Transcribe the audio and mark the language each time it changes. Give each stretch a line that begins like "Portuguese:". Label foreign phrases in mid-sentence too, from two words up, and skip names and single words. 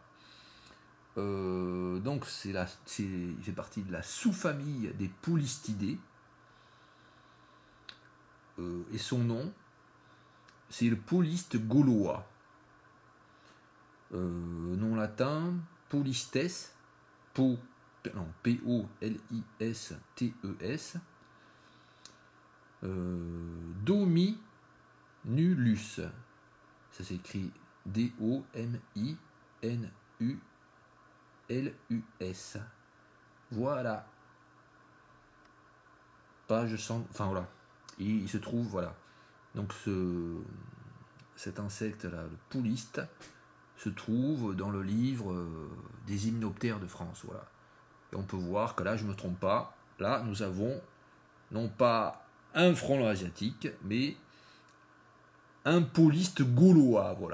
French: Donc il fait partie de la sous-famille des Poulistidés. Et son nom, c'est le Pouliste gaulois. Nom latin, Polistes, P-O-L-I-S-T-E-S, Dominulus, ça s'écrit D-O-M-I-N-U-L-U-S. Voilà. Page 100, enfin voilà. Et il se trouve, voilà. Donc cet insecte là, le pouliste, se trouve dans le livre des hyménoptères de France, voilà. Et on peut voir que là, je ne me trompe pas, là, nous avons non pas un frelon asiatique, mais un pouliste gaulois, voilà.